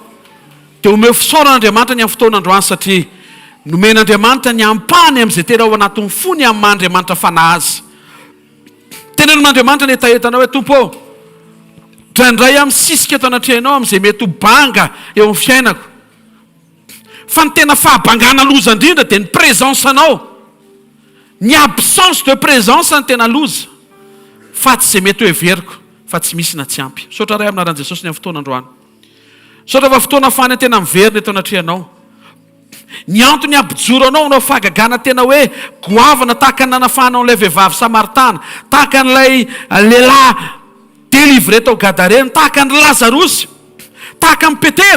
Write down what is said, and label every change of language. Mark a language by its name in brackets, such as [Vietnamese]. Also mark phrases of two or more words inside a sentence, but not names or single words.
[Malagasy] Dia omeo fisaoran'Andriamanitra ny amin'ny fotoan'androany satria nomen'Andriamanitra ny am-pony amin'izay tena ao anatin'ny fony amin'ny Andriamanitra fanahy azy. Tenen'Andriamanitra ny etaetanao hoe tompo draindray amin'ny sisika eto anatrehanao amin'izay mety ho banga eo amin'ny fiainako. Fa ny tena fahabangana loza indrindra dia ny présence anao. Ny [French] absence de présence [Malagasy] ny tena loza. Fa tsy izay mety ho everiko fa tsy misy na tsy ampy. Saotra ray aminaran'i Jesosy ny amin'ny fotoan'androany. Saotra fa fotoana fany tena miverina eto anatrehanao. Ny antony ampijoro anao anao fahagagana tena hoe goavana tahaka ny nanafahanao an'ilay vehivavy Samaritana, tahaka an'ilay lehilahy délivré tao Gadarena, tahaka ny Lazarosy, tahaka ny Petera.